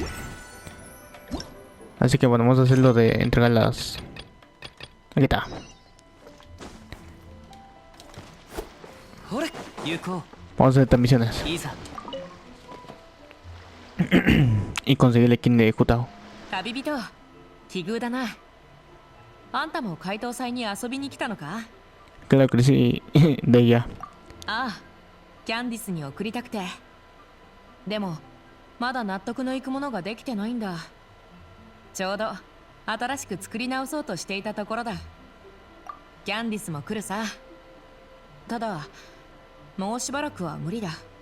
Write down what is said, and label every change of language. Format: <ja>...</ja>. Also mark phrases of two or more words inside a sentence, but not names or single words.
<es>Así que bueno, vamos a hacer lo de entregar las... Aquí está. Vamos a hacer estas misiones y conseguir el skin de Jutao.</es> <ja>旅人、奇遇だな。あんたも怪盗祭に遊びに来たのか？</ja> <es>Claro que sí, de ella.</es> <ja>ああ、キャンディスに送りたくて。でも、まだ納得のいくものができてないんだ。ちょうど新しく作り直そうとしていたところだ。キャンディスも来るさ。ただ、もうしばらくは無理だ。</ja>